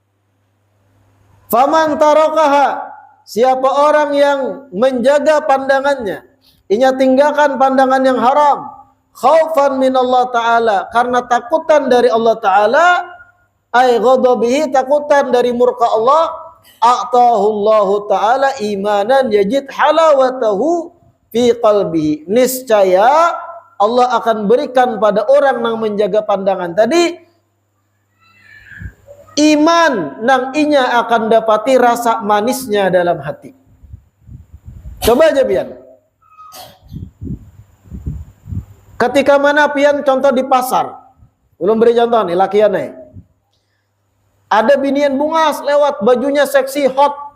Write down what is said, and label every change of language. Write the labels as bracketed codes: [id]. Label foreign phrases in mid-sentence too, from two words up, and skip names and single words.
[ar] فمن تركها, [bjn] siapa orang yang menjaga pandangannya, inya tinggalkan pandangan yang haram, [ar] خوفا من الله تعالى, [bjn] karena takutan dari Allah Ta'ala, [ar] أي غضبه, [bjn] takutan dari murka Allah, [ar] أعطاه الله تعالى إيمانا يجد حلاوته في قلبه. [bjn] Niscaya Allah akan berikan pada orang yang menjaga pandangan tadi iman nang inya akan dapati rasa manisnya dalam hati. Coba aja pian. Ketika mana pian contoh di pasar. Belum beri contoh nih lakian nih. Ada binian bungas lewat, bajunya seksi hot.